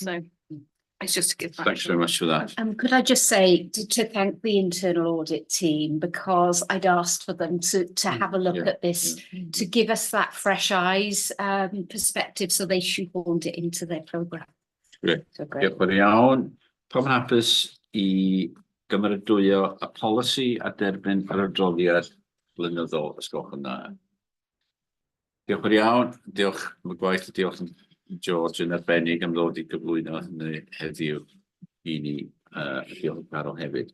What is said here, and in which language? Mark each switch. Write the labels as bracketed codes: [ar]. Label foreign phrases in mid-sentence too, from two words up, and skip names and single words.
[en] So it's just to give back. Thanks very much for that. Could I just say to thank the internal audit team, because I'd asked for them to have a look at this, to give us that fresh eyes perspective, so they shoehorned it into their programme. Great. So great. [cy] Diolch yn iawn. Pam yn hapus I gymeradwyo y polisi a derbyn yr adroddiad blynyddol, os gwelwch yn dda. Diolch yn iawn. Diolch am y gwaith, diolch yn George yn arbennig am ddod I gyflwyno hynny heddiw I ni, diolch yn Carol hefyd.